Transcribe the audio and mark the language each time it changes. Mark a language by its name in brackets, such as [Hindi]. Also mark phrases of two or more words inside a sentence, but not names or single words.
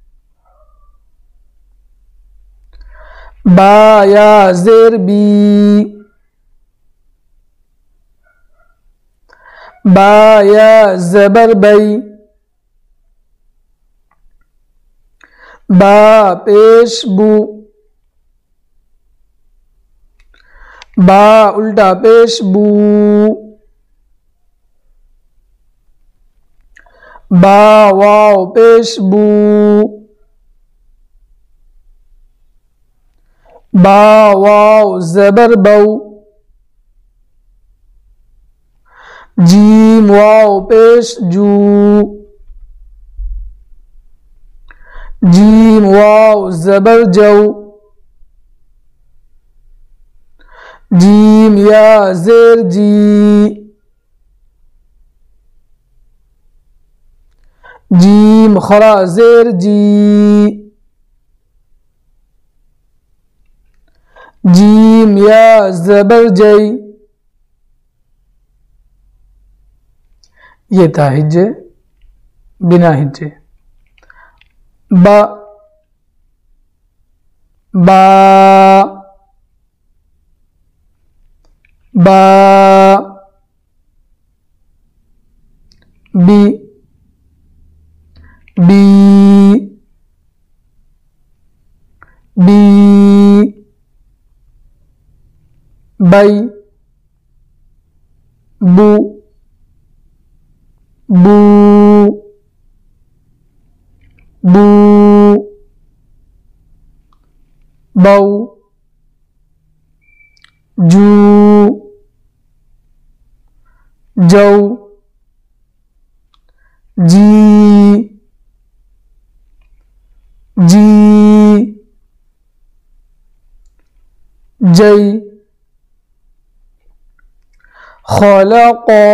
[Urdu] با یا زیر بی، با یا زبر بی، با پیش بو، با الٹا پیش بو، با واو پیش بو، با واو زبر بو، جیم واو پیش جو، جیم واو زبر جو، جیم یا زیر جی، جیم خرا زیر جی، جیم یا زبر جی۔ یہ تھا ہجے بنا ہجے۔ با با با، بی بی بی، بی بو بو بو، بو جو جو، جی جی، جی، خلق